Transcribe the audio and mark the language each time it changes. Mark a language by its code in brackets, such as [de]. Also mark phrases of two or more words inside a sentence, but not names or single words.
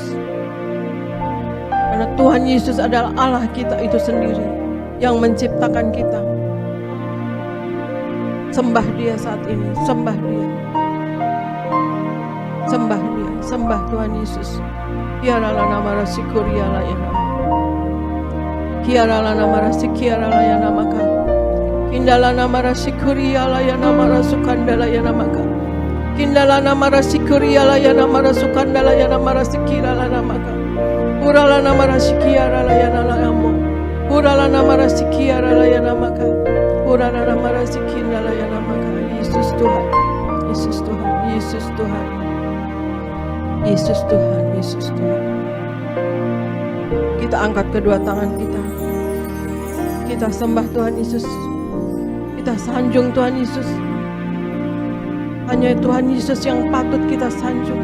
[id] Karena Tuhan Yesus adalah Allah kita itu sendiri yang menciptakan kita. Sembah Dia saat ini, sembah Dia. Sembah Dia, sembah Tuhan Yesus. Kiaralah nama Rasyikuriala ya nama. Kiaralah nama Rasyikiara ya nama ka. Kindala nama Rasyikuriala ya nama Rasukandala ya nama ka. Kindala nama Rasyikuriala ya nama Rasukandala ya nama Rasyikirala nama ka. Urala nama Rasyikiara ya nama. Urala nama Rasyikiara ya nama ka. Urala nama Rasyikindala ya nama ka. Yesus Tuhan, Yesus Tuhan, Yesus Tuhan. Yesus Tuhan, Yesus Tuhan. Kita angkat kedua tangan kita. Kita sembah Tuhan Yesus. Kita sanjung Tuhan Yesus. Hanya Tuhan Yesus yang patut kita sanjung.